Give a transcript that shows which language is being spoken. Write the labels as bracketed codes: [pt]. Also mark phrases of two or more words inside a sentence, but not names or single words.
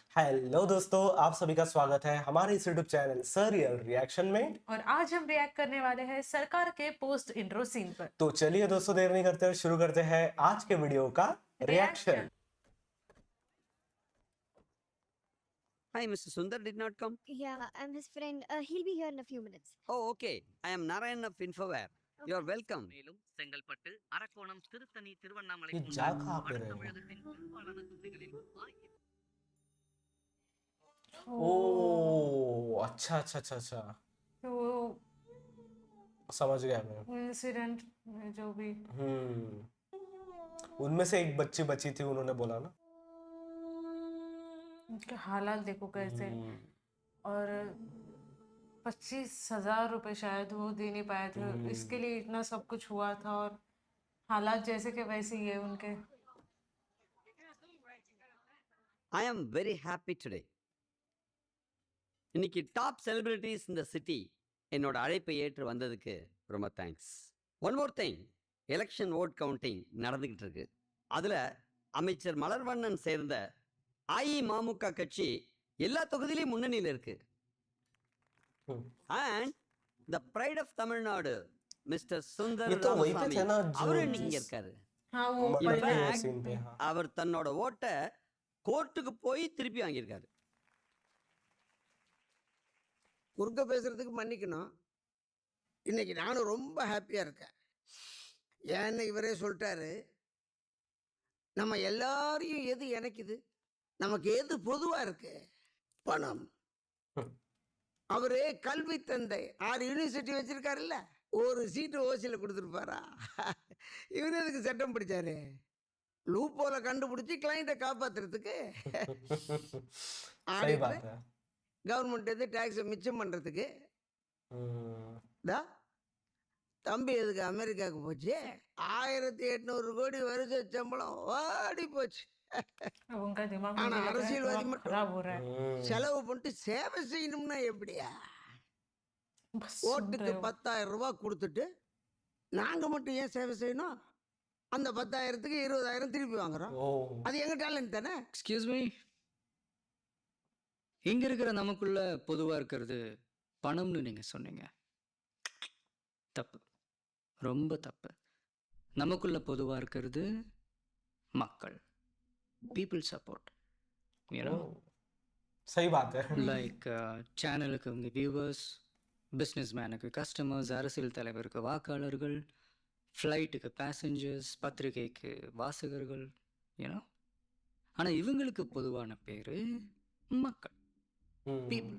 [hi] हेलो दोस्तों, आप सभी का स्वागत है हमारे इस यूट्यूब चैनल सरियल रिएक्शन में। और आज हम रिएक्ट करने वाले हैं सरकार के [en] post intro scene [hi] पर। तो चलिए दोस्तों, देर नहीं करते हुए शुरू करते हैं आज के वीडियो का रिएक्शन। [en] Hi, Mr. Sundar did not come. Yeah, I'm his friend. He'll be here in a few minutes. Oh, okay. I am Narayan of Infoware. You are welcome. [ta] மேலும் செங்கல்பட்டு அரக்கோணம் திருத்தணி திருவண்ணாமலை [hi] ये [ta] போன்ற [hi] जा कहाँ पे [ta] வட [hi] रहे हो? [ta] தமிழகத்தின் பெரும்பாலான தொகுதிகளில் [hi] ओ अच्छा अच्छा अच्छा अच्छा, तो वो समझ गया मैं। इंसिडेंट में जो भी उनमें से एक बच्ची बची थी, उन्होंने बोला ना। उनके हालात देखो कैसे। और 25,000 रुपए शायद वो दे नहीं पाए थे, इसके लिए इतना सब कुछ हुआ था। और हालात जैसे के वैसे ही है उनके। [en] I am very happy today. [ta] இன்னைக்கு [en] top celebrities [ta] இந்த சிட்டி என்னோட அழைப்பை ஏற்று வந்ததுக்கு ரொம்ப தேங்க்ஸ். [en] one more thing, election vote counting [ta] நடந்துகிட்டு இருக்கு. அதுல அமைச்சர் மலர்வண்ணன் சேர்ந்த அஇமமுக கட்சி எல்லா தொகுதியிலையும் முன்னணியில் இருக்கு. [en] and the pride of Tamil Nadu Mister Sundar [hi] ये तो वही पे [ta] ராமசாமி [hi] थे ना [ta] அவரு [hi] जो [ta] இன்னைக்கு இங்க இருக்காரு. [hi] हाँ, वो मतलब पहले के सीन पे। हाँ, [ta] அவர் தன்னோட ஓட்டை கோர்ட்டுக்கு போய் திருப்பி வாங்கியிருக்காரு. குறுக்க பேசுறதுக்கு மன்னிக்கணும். இன்னைக்கு நானும் ரொம்ப ஹாப்பியாக இருக்கேன். ஏன்னு இவரே சொல்லிட்டாரு, நம்ம எல்லாரையும் எது இணைக்குது, நமக்கு எது பொதுவாக இருக்கு? பணம். அவரு கல்வி தந்தை 6 யூனிவர்சிட்டி வச்சிருக்காருல்ல, ஒரு சீட்டு ஓசியில் கொடுத்துருப்பாரா? இவர் எதுக்கு சட்டம் படிச்சாரு? லூப்போல கண்டுபிடிச்சி கிளைண்ட்டை காப்பாத்துறதுக்கு. [hi] सही बात है। [ta] கவர்மெண்ட் எது டேக்ஸை மிச்சம் பண்ணுறதுக்கு. தம்பி எதுக்கு அமெரிக்காவுக்கு போச்சு? 1800 கோடி வருஷ சம்பளம் ஓடி போச்சு. [hi] उनका दिमाग [ta] ஆனா [hi] मुझे लग रहा है [ta] அரசியல்வாதி [hi] थोड़ा [ta] மட்டும் [hi] खराब हो रहा है। [ta] செலவு பண்ணிட்டு சேவை செய்யணும்னா எப்படியா? [hi] बस सुन [ta] ஓட்டுக்கு [hi] रहे हो। [ta] 10,000 ரூபாய் கொடுத்துட்டு நாங்க மட்டும் ஏன் சேவை செய்யணும்? அந்த 10,000க்கு 20,000 திருப்பி வாங்குறோம். ओ அது எங்க டேலண்ட் தானே. [en] excuse me, [ta] இங்க இருக்கிற நமக்குள்ள பொதுவா இருக்கிறது பணம்னு நீங்க சொன்னீங்க. தப்பு, ரொம்ப தப்பு. நமக்குள்ள பொதுவா இருக்கிறது மக்கள், [en] people support. [hi] सही बात है। [ta] லைக் சேனலுக்கு உங்க வியூவர்ஸ், [en] business man-க்கு [ta] கஸ்டமர்ஸ், அரசியல் தலைவருக்கு வாக்காளர்கள், ஃப்ளைட்டுக்கு பேசஞ்சர்ஸ், பத்திரிகைக்கு வாசகர்கள், [en] you know. [ta] ஆனால் இவங்களுக்கு பொதுவான பேர் மக்கள், பீப்புள்.